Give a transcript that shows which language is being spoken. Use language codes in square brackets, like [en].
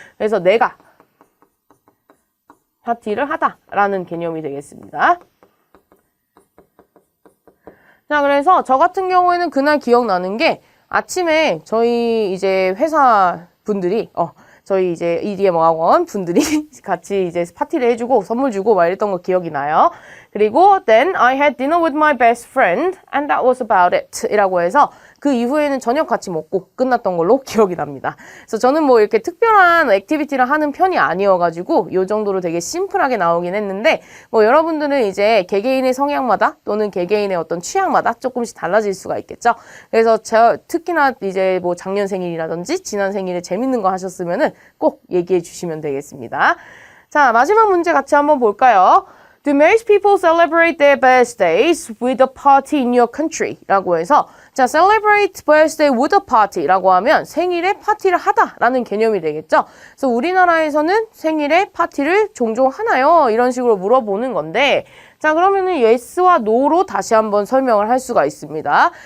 [ko] 그래서 내가 파티를 하다라는 개념이 되겠습니다. 자, 그래서 저 같은 경우에는 그날 기억나는 게 아침에 저희 이제 회사 분들이 저희 이제 EDM 학원 분들이 같이 이제 파티를 해주고 선물 주고 막 이랬던 거 기억이 나요. 그리고 [en] then I had dinner with my best friend and that was about it [ko] 이라고 해서 그 이후에는 저녁 같이 먹고 끝났던 걸로 기억이 납니다. 그래서 저는 뭐 이렇게 특별한 액티비티를 하는 편이 아니어가지고 이 정도로 되게 심플하게 나오긴 했는데 뭐 여러분들은 이제 개개인의 성향마다 또는 개개인의 어떤 취향마다 조금씩 달라질 수가 있겠죠. 그래서 특히나 이제 뭐 작년 생일이라든지 지난 생일에 재밌는 거 하셨으면은 꼭 얘기해 주시면 되겠습니다. 자, 마지막 문제 같이 한번 볼까요? [en] Do most people celebrate their birthdays with a party in your country? [ko] 라고 해서 자, [en] celebrate birthday with a party [ko] 라고 하면 생일에 파티를 하다라는 개념이 되겠죠. 그래서 우리나라에서는 생일에 파티를 종종 하나요? 이런 식으로 물어보는 건데 자, 그러면은 yes와 no로 다시 한번 설명을 할 수가 있습니다.